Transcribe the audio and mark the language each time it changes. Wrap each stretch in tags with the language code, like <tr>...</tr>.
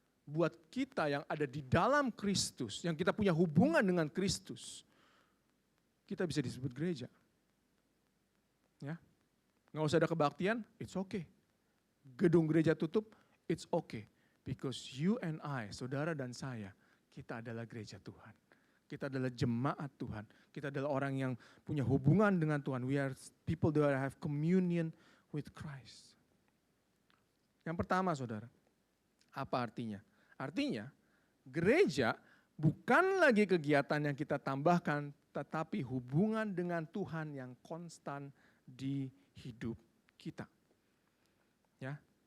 <id>Buat kita yang ada di dalam Kristus, yang kita punya hubungan dengan Kristus, kita bisa disebut gereja. Ya, nggak usah ada kebaktian,</id> <en>it's okay.</en> <id>Gedung gereja tutup,</id> <en>it's okay. Because you and I,</en> <id>saudara dan saya, kita adalah gereja Tuhan. Kita adalah jemaat Tuhan. Kita adalah orang yang punya hubungan dengan Tuhan.</id> <en>We are people that have communion with Christ.</en> <id>Yang pertama saudara, apa artinya? Artinya, gereja bukan lagi kegiatan yang kita tambahkan, tetapi hubungan dengan Tuhan yang konstan di hidup kita. Ya.</id>